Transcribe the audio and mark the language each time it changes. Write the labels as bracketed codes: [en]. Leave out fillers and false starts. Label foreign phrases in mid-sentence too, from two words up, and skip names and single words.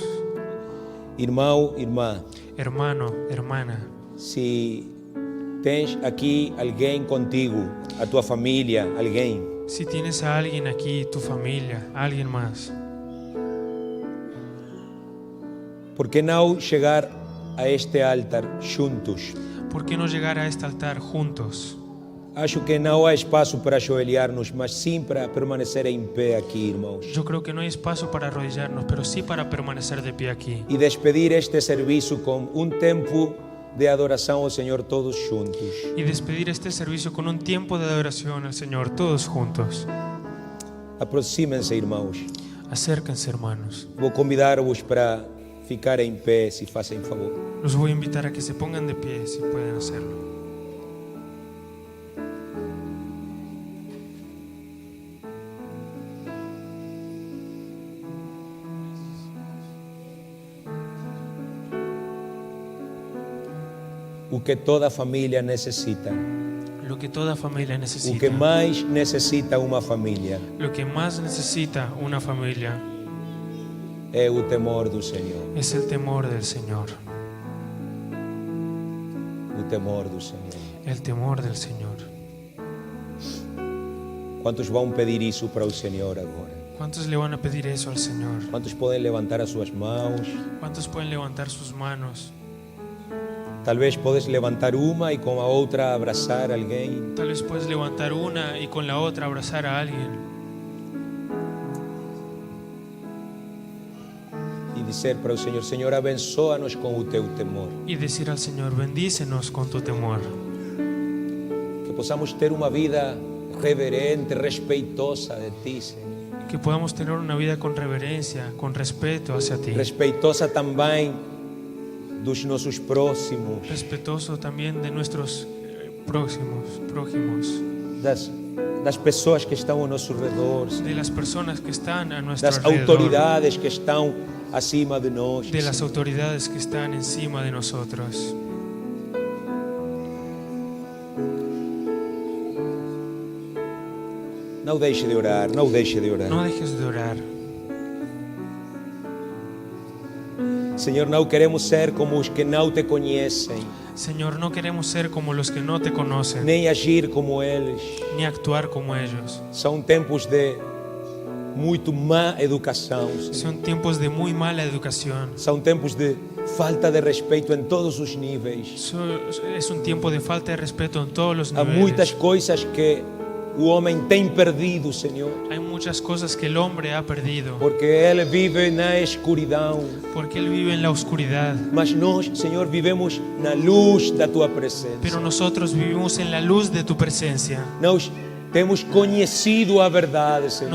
[pt] Irmão, irmã, [es] Hermano, hermana, [pt] se tens aqui alguém contigo, a tua família, alguém, [es] si tienes a alguien aquí, tu familia, alguien más, [pt] por que não chegar a este altar juntos? [es] ¿por qué no llegar a este altar juntos? [pt] Acho que não há espaço para ajoelhar-nos, mas sim para permanecer em pé aqui, irmãos. [es] Yo creo que no hay espacio para arrodillarnos, pero sí para permanecer de pie aquí. [pt] E despedir este serviço com um tempo de adoração ao Senhor todos juntos. [es] Y despedir este servicio con un tiempo de adoración al Señor, todos juntos. [pt] Aproximem-se, irmãos. [es] Acérquense, hermanos. [pt] Vou convidar-vos para ficar em pé, se fazem favor. [es] Los voy a invitar a que se pongan de pie, si pueden hacerlo. [pt] O que toda família necessita, [es] Lo que toda familia [pt] o [es] necesita, [pt] que mais necessita uma família, [es] lo que más necesita una familia, [pt] é o temor do Senhor. [es] es el temor del Señor. [pt] O temor do Senhor. [es] El temor del Señor. [pt] Quantos vão pedir isso para o Senhor agora? [es] ¿Cuántos le van a pedir eso al Señor? [pt] Quantos podem levantar as suas mãos? [es] ¿Cuántos pueden levantar sus manos? [pt] Talvez podes levantar uma e com a outra abraçar alguém. [es] Tal vez puedes levantar una y con la otra abrazar a alguien [pt] E dizer para o Senhor: Senhor, abençoa-nos com o teu temor. [es] y decir al Señor, bendícenos con tu temor. [pt] Que possamos ter uma vida reverente, respeitosa de ti, Senhor. [es] Que podamos tener una vida con reverencia, con respeto hacia ti. [pt] Respeitosa também dos nossos próximos, [es] Respetuoso también de nuestros prójimos, [pt] das pessoas que estão ao nosso redor, Senhor. [es] de las personas que están a nuestro [pt] Das [es] alrededor, [pt] autoridades que estão acima de nós. [es] de las autoridades que están encima de nosotros. [pt] Não deixe de orar, não deixe de orar. [es] No dejes de orar. [pt] Senhor, não queremos ser como os que não te conhecem, [es] Señor, no queremos ser como los que no te conocen, [pt] nem agir como eles. [es] ni actuar como ellos. [pt] São tempos de muito má educação, Senhor. [es] Son tiempos de muy mala educación. [pt] São tempos de falta de respeito em todos os níveis. [es] Es un tiempo de falta de respeto en todos los [pt] Há muitas [es] niveles. [pt] coisas que o homem tem perdido, Senhor, [es] Hay muchas cosas que el hombre ha perdido [pt] porque ele vive na escuridão. [es] porque él vive en la oscuridad. [pt] Mas nós, Senhor, vivemos na luz da Tua presença. [es] Pero nosotros vivimos en la luz de tu presencia. [pt] Nós Temos conhecido a verdade, Senhor.